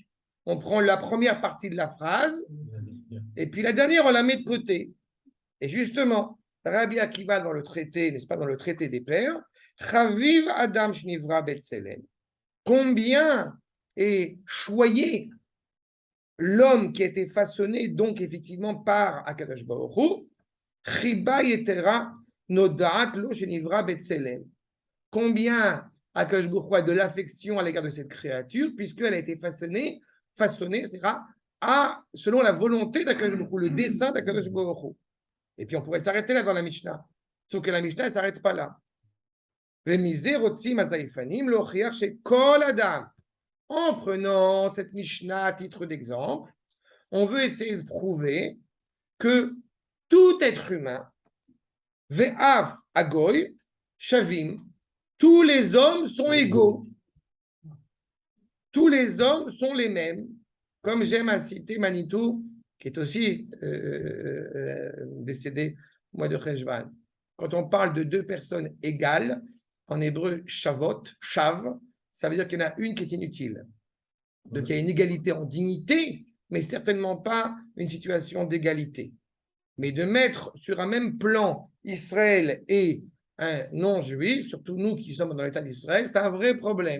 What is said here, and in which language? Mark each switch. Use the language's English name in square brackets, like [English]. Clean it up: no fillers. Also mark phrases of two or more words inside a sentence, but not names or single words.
[French] On prend la première partie de la phrase, et puis la dernière, on la met de côté. Et justement, Rabbi Akiva dans le traité, n'est-ce pas, dans le traité des pères, [Hebrew] חביב אדם שנברא בצלם. [French] Combien est choyé l'homme qui a été façonné donc effectivement par Akadosh Baruch Hu, [Hebrew] חיבה יתרה נודעת לו שנברא בצלם. [French] Combien Akadosh Baruch Hu a de l'affection à l'égard de cette créature, puisqu'elle a été façonnée, c'est-à-dire selon la volonté d'Akadosh Baruch Hu, le dessein d'Akadosh Baruch Hu. Et puis on pourrait s'arrêter là dans la Mishnah. Sauf que la Mishnah ne s'arrête pas là. En prenant cette Mishnah à titre d'exemple, on veut essayer de prouver que tout être humain, [Hebrew] ואף הגוי, שווים, [French] tous les hommes sont égaux. Tous les hommes sont les mêmes. Comme j'aime à citer Manitou, qui est aussi décédé au mois de Cheshvan. Quand on parle de deux personnes égales, en hébreu, [Hebrew] שוות, שווה, [French] ça veut dire qu'il y en a une qui est inutile. Donc il y a une égalité en dignité, mais certainement pas une situation d'égalité. Mais de mettre sur un même plan Israël et un non-juif, surtout nous qui sommes dans l'État d'Israël, c'est un vrai problème.